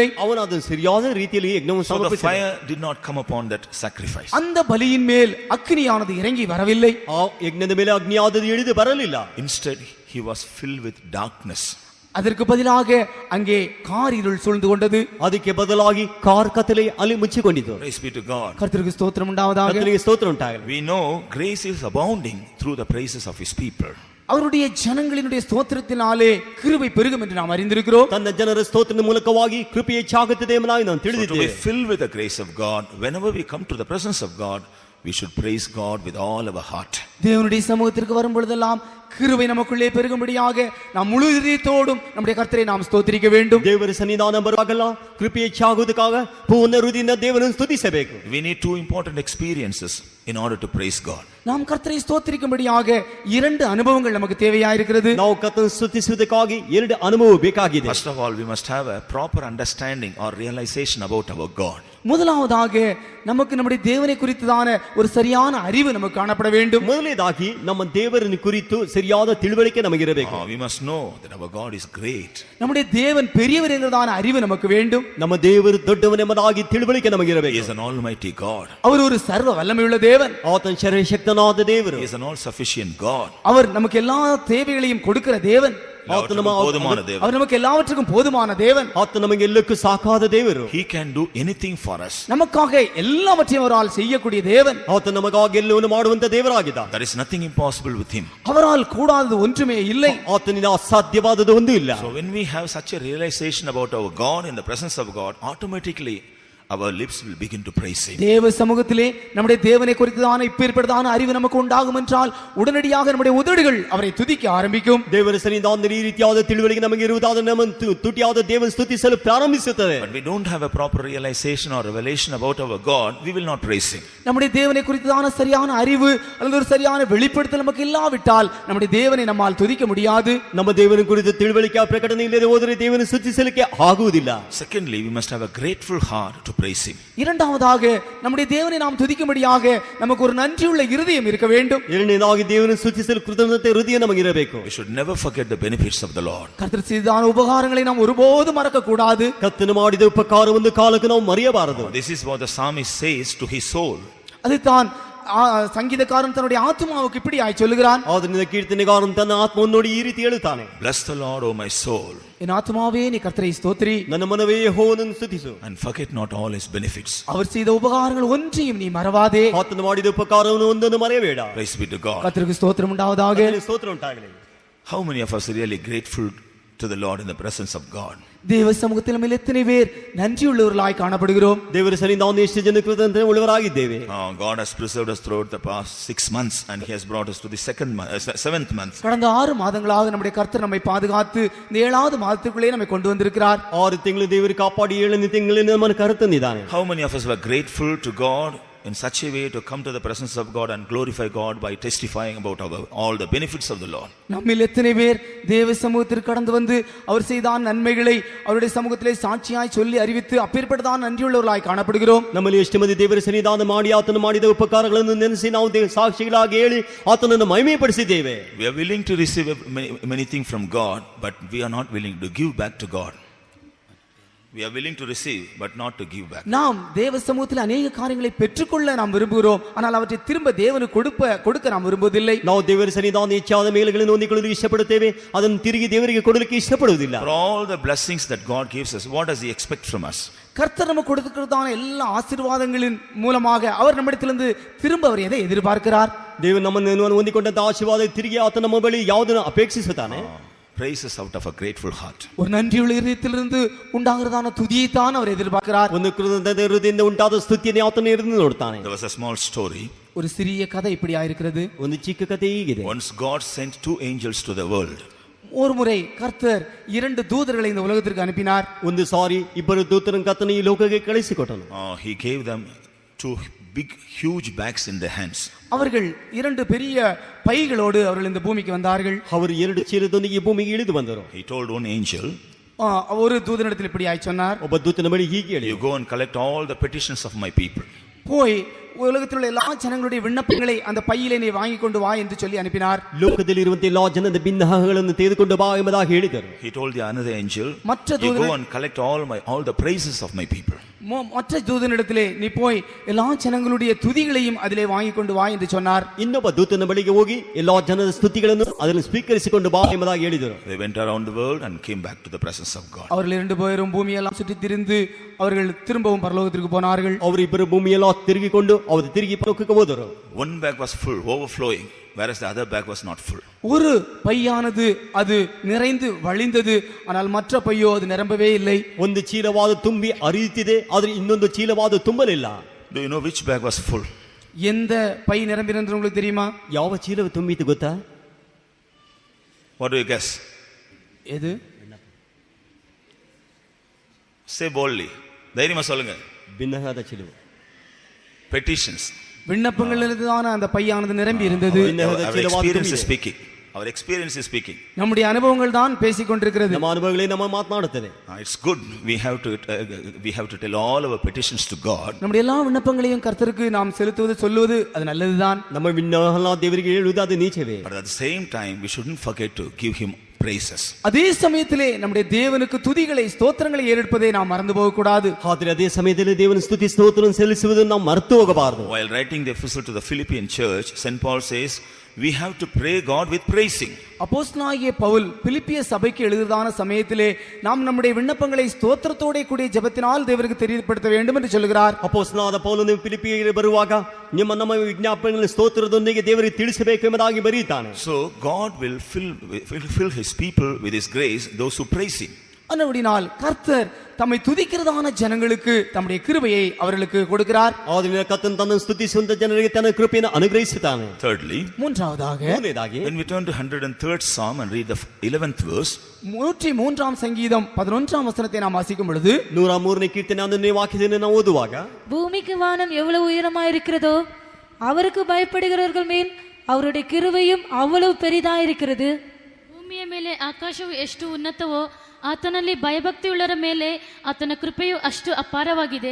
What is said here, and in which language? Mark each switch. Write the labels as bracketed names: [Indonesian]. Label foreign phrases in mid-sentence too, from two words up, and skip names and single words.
[Kannada] ಅವನು ಅದನ್ನು ಸರಿಯಾದ ರೀತಿಯಲ್ಲಿ ಯಜ್ಞವನ್ನು [English] So the [Kannada] ಸಮರ್ಪಿಸಿದ. [English] fire did not come upon that sacrifice. [Tamil] அந்த பலியின் மேல் அக்கினியானது இறங்கி வரவில்லை. [Kannada] ಆ ಯಜ್ಞದ ಮೇಲೆ ಅಗ್ನಿಯಾದದ್ದು ಇಳಿದು ಬರಲಿಲ್ಲ. [English] Instead, he was filled with darkness. [Tamil] அதற்கு பதிலாக அங்கே காரிருள் சூழ்ந்து கொண்டது. [Kannada] ಅದಕ್ಕೆ ಬದಲಾಗಿ ಕಾರ್ ಕತ್ತಲೆ ಅಲ್ಲಿ ಮುಚ್ಚಿಕೊಂಡಿತು. [English] Praise be to God. [Tamil] கர்த்தருக்கு ஸ்தோத்திரம் உண்டாவதாக. [Kannada] ಕರ್ತನಿಗೆ ಸ್ತೋತ್ರ ಉಂಟಾಗಲಿ. [English] We know grace is abounding through the praises of His people. [Tamil] அவருடைய ஜனங்களினுடைய ஸ்தோத்திரத்தினாலே கிருபை பெருகும் என்று நாம் அறிந்திருக்கிறோம். [Kannada] ತನ್ನ ಜನರ ಸ್ತೋತ್ರದ ಮೂಲಕವಾಗಿ ಕೃಪೆ ಹೆಚ್ಚಾಗುತ್ತದೆ ಎಂಬುದಾಗಿ ನಾವು [English] So to be [Kannada] ತಿಳಿದಿದ್ದೇವೆ. [English] filled with the grace of God, whenever we come to the presence of God, we should praise God with all our heart. [Tamil] தேவனுடைய சமூகத்திற்கு வரும் பொழுதெல்லாம் கிருபை நமக்குள்ளே பெருகும்படியாக நாம் முழு இதயத்தோடும் நம்முடைய கர்த்தரை நாம் ஸ்தோத்திரிக்க வேண்டும். [Kannada] ದೇವರ ಸನ್ನಿಧಾನ ಬರುವಾಗಲ್ಲ ಕೃಪೆ ಹೆಚ್ಚಾಗುವುದಕ್ಕಾಗ ಪೂರ್ಣ ಹೃದಯದಿಂದ ದೇವರನ್ನು ಸ್ತುತಿಸಬೇಕು. [English] We need two important experiences in order to praise God. [Tamil] நாம் கர்த்தரை ஸ்தோத்திரிக்கும்படியாக இரண்டு அனுபவங்கள் நமக்கு தேவையாயிருக்கிறது. [Kannada] ನಾವು ಕರ್ತನ ಸ್ತುತಿಸುವುದಕ್ಕಾಗಿ ಎರಡು ಅನುಭವ ಬೇಕಾಗಿದೆ. [English] First of all, we must have a proper understanding or realization about our God. [Tamil] முதலாவதாக நமக்கு நம்முடைய தேவனை குறித்ததான ஒரு சரியான அறிவு நமக்கு காணப்பட வேண்டும். [Kannada] ಮೊದಲನೇದಾಗಿ ನಮ್ಮ ದೇವರನ್ನು ಕುರಿತು ಸರಿಯಾದ ತಿಳುವಳಿಕೆ ನಮಗಿರಬೇಕು. [English] We must know that our God is great. [Tamil] நம்முடைய தேவன் பெரியவர் என்கிறதான அறிவு நமக்கு வேண்டும். [Kannada] ನಮ್ಮ ದೇವರು ದೊಡ್ಡವನೆಂಬುದಾಗಿ ತಿಳುವಳಿಕೆ [English] He [Kannada] ನಮಗಿರಬೇಕು. [English] is an almighty God. [Tamil] அவர் ஒரு சர்வ வல்லமையுள்ள தேவன். [Kannada] ಆತನ ಶಕ್ತನಾದ ದೇವರು. [English] He is an all-sufficient God. [Tamil] அவர் நமக்கு எல்லா தேவைகளையும் கொடுக்கிற தேவன். போதுமான தேவன். அவர் நமக்கு எல்லாவற்றுக்கும் போதுமான தேவன். [Kannada] ಆತ ನಮಗೆ ಎಲ್ಲಕ್ಕೂ ಸಾಕಾದ ದೇವರು. [English] He can do anything for us. [Tamil] நமக்காக எல்லாவற்றையும் அவரால் செய்யக்கூடிய தேவன். [Kannada] ಆತ ನಮಗಾಗಿ ಎಲ್ಲವನ್ನು ಮಾಡುವಂತ ದೇವರಾಗಿದ್ದ. [English] There is nothing impossible with Him. [Tamil] அவரால் கூடாதது ஒன்றுமே இல்லை. [Kannada] ಆತನಿಂದ ಅಸಾಧ್ಯವಾದದ್ದು ಒಂದು ಇಲ್ಲ. [English] So when we have such a realization about our God in the presence of God, automatically our lips will begin to praise Him. [Tamil] தேவ சமூகத்திலே நம்முடைய தேவனை குறித்ததான இப்பேற்பட்டதான அறிவு நமக்கு உண்டாகும் என்றால் உடனடியாக நம்முடைய உதடுகள் அவரை துதிக்க ஆரம்பிக்கும். [Kannada] ದೇವರ ಸನ್ನಿಧಾನದಲ್ಲಿ ಈ ರೀತಿಯಾದ ತಿಳುವಳಿಕೆ ನಮಗೆ ಇರುವುದಾದರೆ ನಮ್ಮ ತುಟಿಯಾದ ದೇವರ ಸ್ತುತಿಸಲು ಪ್ರಾರಂಭಿಸುತ್ತದೆ. [English] But we don't have a proper realization or revelation about our God, we will not praise Him. [Tamil] நம்முடைய தேவனை குறித்ததான சரியான அறிவு அல்லது ஒரு சரியான வெளிப்படுத்தல் நமக்கு இல்லாவிட்டால் நம்முடைய தேவனை நம்மால் துதிக்க முடியாது. [Kannada] ನಮ್ಮ ದೇವರ ಕುರಿತು ತಿಳುವಳಿಕೆ ಪ್ರಕಟಣೆ ಇಲ್ಲದೆ ಹೋದರೆ ದೇವರನ್ನು ಸ್ತುತಿಸಲಿಕ್ಕೆ ಆಗುವುದಿಲ್ಲ. [English] Secondly, we must have a grateful heart to praise Him. [Tamil] இரண்டாவதாக நம்முடைய தேவனை நாம் துதிக்கும்படியாக நமக்கு ஒரு நன்றியுள்ள இருதயம் இருக்க வேண்டும். [Kannada] ಎರಡನೇದಾಗಿ ದೇವರನ್ನು ಸ್ತುತಿಸಲು ಕೃತಜ್ಞತೆ ಹೃದಯ ನಮಗಿರಬೇಕು. [English] We should never forget the benefits of the Lord. [Tamil] கர்த்தர் செய்தான உபகாரங்களை நாம் ஒருபோதும் மறக்க கூடாது. [Kannada] ಕರ್ತನು ಮಾಡಿದ ಉಪಕಾರ ಒಂದು ಕಾಲಕ್ಕೆ ನಾವು ಮರೆಯಬಾರದು. [English] This is what the psalmist says to his soul. [Tamil] அதுதான் சங்கீதக்காரன் தன்னுடைய ஆத்துமாவுக்கு இப்படி சொல்லுகிறான். [Kannada] ಆದ್ದರಿಂದ ಕೀರ್ತನೆಗಾರನು ತನ್ನ ಆತ್ಮವನ್ನು ನೋಡಿ ಈ ರೀತಿ ಹೇಳುತ್ತಾನೆ, [English] Bless the Lord, O my soul, [Tamil] என் ஆத்துமாவே நீ கர்த்தரை ஸ்தோத்திரி, [Kannada] ನನ್ನ ಮನವೇ ಯೆಹೋವನನ್ನು ಸ್ತುತಿಸು, [English] and forget not all his benefits. [Tamil] அவர் செய்த உபகாரங்கள் ஒன்றையும் நீ மறவாதே. [Kannada] ಆತನು ಮಾಡಿದ ಉಪಕಾರವನ್ನು ಒಂದನ್ನು ಮರೆಯಬೇಡ. [English] Praise be to God. [Tamil] கர்த்தருக்கு ஸ்தோத்திரம் உண்டாவதாக. [Kannada] ಕರ್ತನಿಗೆ ಸ್ತೋತ್ರ ಉಂಟಾಗಲಿ. [English] How many of us are really grateful to the Lord in the presence of God? [Tamil] தேவ சமூகத்தில் நம்ம எத்தனை பேர் நன்றியுள்ளவர்களாய் காணப்படுகிறோம்? [Kannada] ದೇವರ ಸನ್ನಿಧಿಯಲ್ಲಿ ನಾವು ಎಷ್ಟು ಜನ ಕೃತಜ್ಞತೆ ಉಳ್ಳವರಾಗಿದ್ದೇವೆ. [English] God has preserved us throughout the past 6 months and he has brought us to the 7th month. [Tamil] கடந்த 6 மாதங்களாக நம்முடைய கர்த்தர் நம்மை பாதுகாத்து இந்த 7வது மாதத்துக்குள்ளே நம்மை கொண்டு வந்திருக்கிறார். [Kannada] 6 ತಿಂಗಳು ದೇವರು ಕಾಪಾಡಿ 7ನೇ ತಿಂಗಳಿನ ನಮ್ಮನ್ನು ಕರೆತಂದಿದ್ದಾನೆ. [English] How many of us were grateful to God in such a way to come to the presence of God and glorify God by testifying about all the benefits of the Lord? [Tamil] நம்மில் எத்தனை பேர் தேவ சமூகத்திற்கு கடந்து வந்து அவர் செய்த நன்மைகளை அவருடைய சமூகத்திலே சாட்சியாய் சொல்லி அறிவித்து அப்பேற்பட்டதான நன்றியுள்ளவர்களாய் காணப்படுகிறோம்? [Kannada] ನಮ್ಮಲ್ಲಿ ಎಷ್ಟು ಮಂದಿ ದೇವರ ಸನ್ನಿಧಾನ ಮಾಡಿ ಆತನು ಮಾಡಿದ ಉಪಕಾರಗಳನ್ನು ನೆನೆಸಿ ನಾವು ಸಾಕ್ಷಿಗಳಾಗಿ ಹೇಳಿ ಆತನನ್ನು ಮಹಿಮೆಪಡಿಸಿದ್ದೇವೆ. [English] We are willing to receive many things from God, but we are not willing to give back to God. We are willing to receive but not to give back. [Tamil] நாம் தேவ சமூகத்தில் अनेक காரியங்களை பெற்றுக்கொள்ள நாம் விரும்புகிறோம், ஆனால் அவற்றை திரும்ப தேவனுக்கு கொடுக்க நாம் விரும்புவதில்லை. [Kannada] ನಾವು ದೇವರ ಸನ್ನಿಧಾನ ಹೆಚ್ಚಾದ ಮೇಲುಗಳನ್ನು ಹೊಂದಿಕೊಳ್ಳಲು ಇಷ್ಟಪಡುತ್ತೇವೆ, ಅದನ್ನು ತಿರುಗಿ ದೇವರಿಗೆ ಕೊಡಲಿಕ್ಕೆ ಇಷ್ಟಪಡುವುದಿಲ್ಲ. [English] For all the blessings that God gives us, what does he expect from us? [Tamil] கர்த்தர் நமக்கு கொடுக்கிறதான எல்லா ஆசீர்வாதங்களின் மூலமாக அவர் நம்மிடத்திலிருந்து திரும்ப அவர் எதை எதிர்பார்க்கிறார்? [Kannada] ದೇವರು ನಮ್ಮನ್ನು ಹೊಂದಿಕೊಂಡಂತ ಆಶೀರ್ವಾದ ತಿರುಗಿ ಆತ ನಮ್ಮ ಬಳಿ ಯಾವುದನ್ನು ಅಪೇಕ್ಷಿಸುತ್ತಾನೆ? [English] Praises out of a grateful heart. [Tamil] ஒரு நன்றியுள்ள இதயத்திலிருந்து உண்டாகிறதான துதியை தான் அவர் எதிர்பார்க்கிறார். [Kannada] ಒಂದು ಕೃತಜ್ಞತೆ ಹೃದಯದಿಂದ ಉಂಟಾದ ಸ್ತುತಿಯನ್ನು ಆತನು ಇருந்து ನೋಡ್ತಾನೆ. [English] There was a small story. [Tamil] ஒரு சிறிய கதை இப்படி ஆயிருக்கிறது. [Kannada] ಒಂದು ಚಿಕ್ಕ ಕಥೆ ಹೀಗಿದೆ. [English] Once God sent 2 angels to the world. [Tamil] ஒரு முறை கர்த்தர் 2 தூதர்களை இந்த உலகத்திற்கு அனுப்பினார். [Kannada] ಒಂದು ಸಾರಿ ಇಬ್ಬರು ದೂತರನ್ನು ಕರ್ತನು ಈ ಲೋಕಕ್ಕೆ ಕಳಿಸಿಕೊಟ್ಟನು. [English] He gave them 2 big huge bags in their hands. [Tamil] அவர்கள் 2 பெரிய பைகளோடு அவர்கள் இந்த பூமிக்கு வந்தார்கள். [Kannada] ಅವರು 2 ಚೀಲದೊಂದಿಗೆ ಭೂಮಿಗೆ ಇಳಿದು ಬಂದರು. [English] He told one angel, [Tamil] ஒரு தூதனிடத்தில் இப்படி சொன்னார், [Kannada] ಒಬ್ಬ ದೂತನ ಬಳಿ ಹೀಗೆ ಹೇಳಿ, [English] you go and collect all the petitions of my people. [Tamil] போய் உலகத்தில் உள்ள எல்லா ஜனங்களுடைய விண்ணப்பங்களை அந்த பையிலே நீ வாங்கி கொண்டு வா என்று சொல்லி அனுப்பினார். [Kannada] ಲೋಕದಲ್ಲಿರುವಂತೆ ಎಲ್ಲಾ ಜನದ ಭಿನ್ನಹಗಳನ್ನು ತೆಗೆದುಕೊಂಡು ಬಾ ಎಂಬುದಾಗಿ ಹೇಳಿದರು. [English] He told the another angel, [Tamil] மற்ற [English] you [Tamil] தூதன் [English] go and collect all the praises of my people. [Tamil] மற்ற தூதனிடத்திலே நீ போய் எல்லா ஜனங்களுடைய துதிகளையும் அதிலே வாங்கி கொண்டு வா என்று சொன்னார். [Kannada] ಇನ್ನೊಬ್ಬ ದೂತನ ಬಳಿಗೆ ಹೋಗಿ ಎಲ್ಲಾ ಜನರ ಸ್ತುತಿಗಳನ್ನು ಅದನ್ನು ಸ್ವೀಕರಿಸಿಕೊಂಡು ಬಾ ಎಂಬುದಾಗಿ ಹೇಳಿದರು. [English] They went around the world and came back to the presence of God. [Tamil] அவர்கள் 2 பேரும் பூமியெல்லாம் சுற்றி திரிந்து அவர்கள் திரும்பவும் பரலோகத்திற்கு போனார்கள். [Kannada] ಅವರಿಬ್ಬರು ಭೂಮಿಯೆಲ್ಲ ತಿರುಗಿಕೊಂಡು ಅವರು ತಿರುಗಿ ಪರಲೋಕಕ್ಕೆ ಹೋದರು. [English] One bag was full, overflowing, whereas the other bag was not full. [Tamil] ஒரு பையானது அது நிறைந்து வழிந்தது, ஆனால் மற்ற பையோ அது நிரம்பவே இல்லை. [Kannada] ಒಂದು ಚೀಲವಾದ ತುಂಬಿ ಹರಿಯುತ್ತಿದೆ, ಆದರೆ ಇನ್ನೊಂದು ಚೀಲವಾದ ತುಂಬಲಿಲ್ಲ. [English] Do you know which bag was full? [Tamil] எந்த பை நிரம்பினது உங்களுக்கு தெரியுமா? [Kannada] ಯಾವ ಚೀಲವು ತುಂಬಿತು ಗೊತ್ತಾ? [English] What do you guess? [Tamil] எது? [English] Say boldly. [Tamil] தைரியமா சொல்லுங்க. [Kannada] ಭಿನ್ನವಾದ ಚೀಲವು. [English] Petitions. [Tamil] விண்ணப்பங்களிலிருந்துதான அந்த பையானது நிரம்பி இருந்தது. [English] Our experience is speaking. Our experience is speaking. [Tamil] நம்முடைய அனுபவங்கள் தான் பேசிக் கொண்டிருக்கிறது. [Kannada] ನಮ್ಮ ಅನುಭವಗಳೇ ನಮ್ಮ ಮಾತನಾಡುತ್ತದೆ. [English] It's good. We have to tell all our petitions to God. [Tamil] நம்முடைய எல்லா விண்ணப்பங்களையும் கர்த்தருக்கு நாம் செலுத்துவது சொல்லுவது அது நல்லதுதான். [Kannada] ನಮ್ಮ ವಿನ್ನಹ ದೇವರಿಗೆ ಹೇಳುವುದು ಅದು ನೀಚವೇ. [English] But at the same time we shouldn't forget to give him praises. [Tamil] அதே சமயத்திலே நம்முடைய தேவனுக்கு துதிகளை ஸ்தோத்திரங்களை ஏறெடுப்பதை நாம் மறந்து போக கூடாது. [Kannada] ಆದರೆ ಅದೇ ಸಮಯದಲ್ಲಿ ದೇವನ ಸ್ತುತಿ ಸ್ತೋತ್ರವನ್ನು ಸಲ್ಲಿಸುವುದನ್ನು ನಾವು ಮರೆತು ಹೋಗಬಾರದು. [English] While writing the epistle to the Philippian church, St. Paul says we have to pray God with praising. [Tamil] அப்போஸ்தலனாகிய பவுல் பிலிப்பிய சபைக்கு எழுதுதான சமயத்திலே நாம் நம்முடைய விண்ணப்பங்களை ஸ்தோத்திரத்தோட கூடிய ஜெபத்தினால் தேவருக்கு தெரியப்படுத்த வேண்டும் என்று சொல்கிறார். [Kannada] ಅಪೊಸ್ತಲನಾದ ಪೌಲನು ಫಿಲಿಪ್ಪಿಯರಿಗೆ ಬರುವಾಗ ನಮ್ಮ ವಿಜ್ಞಾಪನೆಗಳನ್ನು ಸ್ತೋತ್ರದೊಂದಿಗೆ ದೇವರಿಗೆ ತಿಳಿಸಬೇಕು ಎಂಬುದಾಗಿ ಬರೆಯುತ್ತಾನೆ. [English] So God will fill his people with his grace, those who praise him. [Tamil] அன்னபடினால் கர்த்தர் தம்மை துதிக்கிறதான ஜனங்களுக்கு தம்முடைய கிருபையை அவர்களுக்கு கொடுக்கிறார். [Kannada] ಆದ್ದರಿಂದ ಕರ್ತನು ತನ್ನನ್ನು ಸ್ತುತಿಸುವಂತ ಜನರಿಗೆ ತನ್ನ ಕೃಪೆಯನ್ನು ಅನುಗ್ರಹಿಸುತ್ತಾನೆ. [English] Thirdly, [Tamil] மூன்றாவதாக [English] when we turn to 103rd Psalm and read the 11th verse, [Tamil] 103ஆம் சங்கீதம் 11ஆம் வசனத்தை நாம் வாசிக்கும் பொழுது [Kannada] 103ನೇ ಕೀರ್ತನೆ 11ನೇ ವಾಕ್ಯದಿಂದ ನಾವು ಓದುವಾಗ, [Tamil] பூமிக்கு வானம் எவ்வளவு உயரமாயிருக்கிறதோ அவருக்கு பயப்படுகிறவர்கள் மேல் அவருடைய கிருபையும் அவ்வளவு பெரிதாயிருக்கிறது. [Kannada] ಭೂಮಿಯ ಮೇಲೆ ಆಕಾಶವು ಎಷ್ಟು ಉನ್ನತವೋ ಆತನಲ್ಲಿ ಭಯಭಕ್ತಿಯುಳ್ಳರ ಮೇಲೆ ಆತನ ಕೃಪೆಯು ಅಷ್ಟು ಅಪಾರವಾಗಿದೆ.